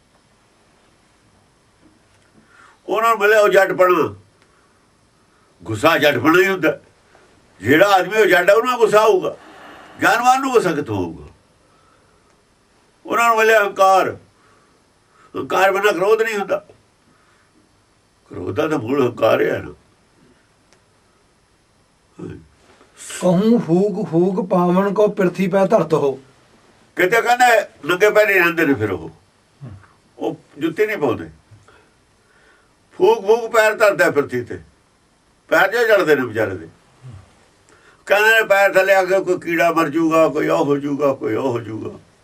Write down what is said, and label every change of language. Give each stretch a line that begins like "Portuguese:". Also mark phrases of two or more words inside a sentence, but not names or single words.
Punjabi: ਉਹਨਾਂ ਨੂੰ ਮਿਲਿਆ ਉਹ ਜੱਟਪਣਾ ਗੁੱਸਾ ਜੱਟਪਣਾ ਹੀ ਹੁੰਦਾ ਜਿਹੜਾ ਆਦਮੀ ਉਹ ਜੱਟ ਹੈ ਉਹਨਾਂ ਗੁੱਸਾ ਹੋਊਗਾ ਗਿਆਨਵਾਨ ਨੂੰ ਗੁੱਸਾ ਕਿੱਥੋਂ ਹੋਊਗਾ ਉਹਨਾਂ ਨੂੰ ਮਿਲਿਆ ਹੰਕਾਰ ਬਿਨਾਂ ਕ੍ਰੋਧ ਨਹੀਂ ਹੁੰਦਾ ਕ੍ਰੋਧ ਦਾ ਮੂਲ ਹੰਕਾਰ ਹੈ ਨਾ
Hindi: कहूँ फूक फूक पावन को पृथ्वी पे धरत हो
Punjabi: ਕਿਤੇ ਕਹਿੰਦੇ ਨੰਗੇ ਪੈਰੀ ਰਹਿੰਦੇ ਨੇ ਫਿਰ ਉਹ ਜੁੱਤੀ ਨਹੀਂ ਪਾਉਂਦੇ ਫੂਕ ਪੈਰ ਧਰਦਾ ਪ੍ਰਤੀ ਤੇ ਪੈਰ ਜੋ ਜੜਦੇ ਨੇ ਵਿਚਾਰੇ ਦੇ ਕਹਿੰਦੇ ਨੇ ਪੈਰ ਥੱਲੇ ਆ ਕੇ ਕੋਈ ਕੀੜਾ ਮਰ ਜੂਗਾ ਕੋਈ ਉਹ ਹੋ ਜੂਗਾ ਕੋਈ ਉਹ ਹੋ ਜੂਗਾ